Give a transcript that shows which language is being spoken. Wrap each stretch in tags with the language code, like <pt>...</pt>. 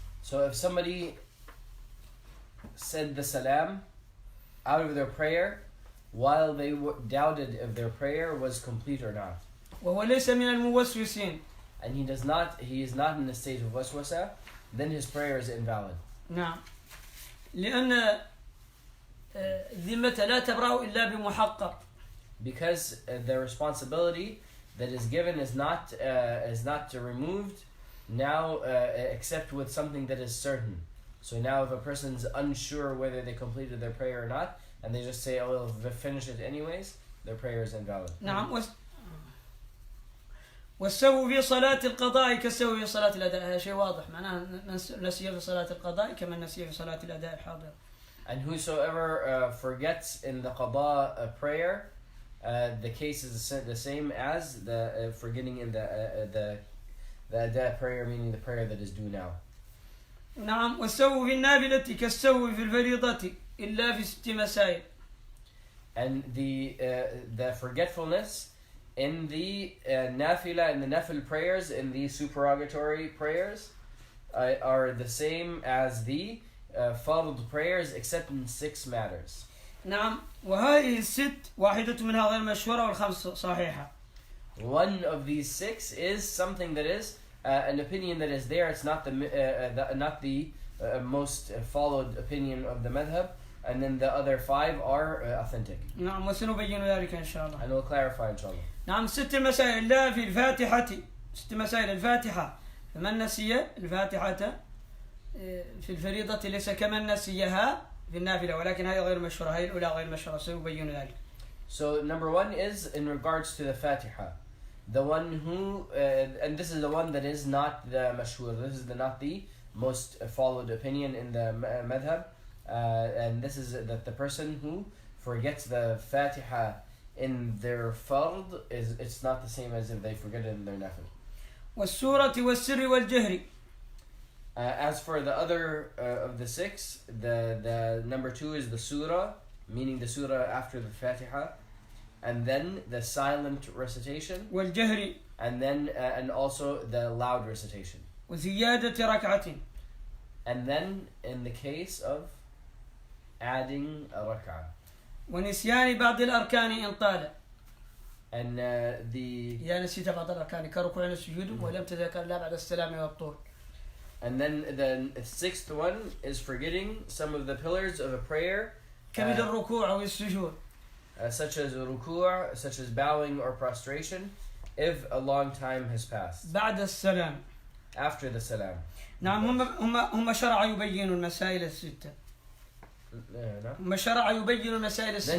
<en>So if somebody said the salam out of their prayer while they doubted if their prayer was complete or not,</en> <ar>وهو ليس من الموسوسين,</ar> <en>and he is not in a state of waswasa, then his prayer is invalid.</en> <ar>نعم، لأن الذمة لا تبرأ إلا بمحقق.</ar> <en>Because the responsibility that is given is not removed now except with something that is certain. So now if a person's unsure whether they completed their prayer or not, and they just say, oh, they'll finish it anyways, their prayer is invalid.</en> <ar>نعم. والسهو في صلاة القضاء كالسهو في صلاة الأداء. هذا شيء واضح، معناه من نسي في صلاة القضاء كمن نسي في صلاة الأداء الحاضر.</ar> <en>And whosoever forgets in the qada prayer, the case is the same as the forgetting in the ada prayer, meaning the prayer that is due now.</en> <ar>نعم. والسهو في النافلة كالسهو في الفريضة إلا في 6 مسائل.</ar> <en>And the forgetfulness in the nafila, in the nafil prayers, in the supererogatory prayers, are the same as the fard prayers, except in 6 matters.</en> <ar>نعم. وهذه الست واحدة منها غير مشهورة والخمس صحيحة.</ar> <en>One of these 6 is something that is an opinion that is there. It's not the most followed opinion of the madhab, and then the other 5 are authentic.</en> <ar>نعم، وسنبين ذلك إن شاء الله.</ar> <en>And we'll clarify</en> <ar>إن شاء الله. نعم. 6 مسائل لا في الفاتحة. 6 مسائل الفاتحة، فمن نسي الفاتحة في الفريضة ليس كمن نسيها في النافلة، ولكن هذه غير مشهورة، هذه الأولى غير مشهورة، سنبين ذلك.</ar> <en>So number 1 is in regards to the Fatiha. The one who, and this is the one that is not the mashhur, this is not the most followed opinion in the madhab, and this is that the person who forgets the Fatiha in their fard, it's not the same as if they forget it in their nafil.</en> <ar>والسورة والسر والجهر.</ar> <en>As for the other of the 6, the number 2 is the surah, meaning the surah after the Fatiha, and then the silent recitation,</en> <ar>والجهر.</ar> <en>and then and also the loud recitation.</en> <ar>وزيادة ركعة.</ar> <en>And then in the case of adding a rak'ah.</en> <ar>ونسيان بعض الأركان إن طال.</ar> <en>And</en> <ar>إذا نسيت بعض الأركان كركوع السجود ولم تذكر لا بعد السلام والطول.</ar> <en>And then the 6th one is forgetting some of the pillars of a prayer,</en> <ar>كمثل الركوع أو السجود,</ar> <en>such as ruku', such as bowing or prostration, if a long time has passed.</en> <ar>بعد السلام.</ar> <en>After the salam.</en> <ar>نعم. هم شرع يبين المسائل الستة. هم شرع يبين المسائل الستة.</ar>